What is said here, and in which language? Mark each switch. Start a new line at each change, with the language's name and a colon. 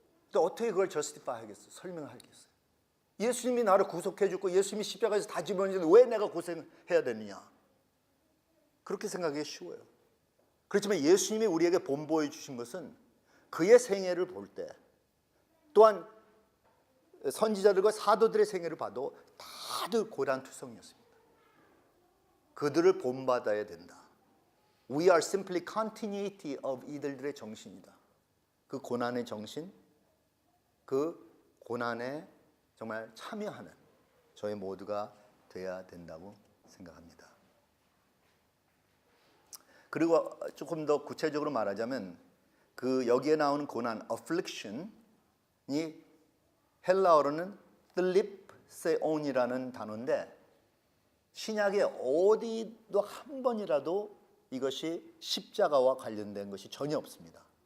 Korean: 또 어떻게 그걸 저스티파이 하겠어요? 설명하겠어요? 예수님이 나를 구속해 주고 예수님이 십자가에서 다 집어넣는데 왜 내가 고생해야 되느냐? 그렇게 생각하기 쉬워요. 그렇지만 예수님이 우리에게 본보여 주신 것은 그의 생애를 볼 때 또한 선지자들과 사도들의 생애를 봐도 다들 고난투성이었습니다. 그들을 본받아야 된다.
English: We are simply continuity of
Korean: 이들의 정신이다. 그 고난의 정신, 그 고난에 정말 참여하는 저희 모두가 돼야 된다고 생각합니다. 그리고 조금 더 구체적으로 말하자면 그 여기에 나오는 고난, affliction이 헬라어로는 뜰립세온이라는 단어인데 신약에 어디도 한 번이라도 이것이 십자가와 관련된 것이 전혀 없습니다.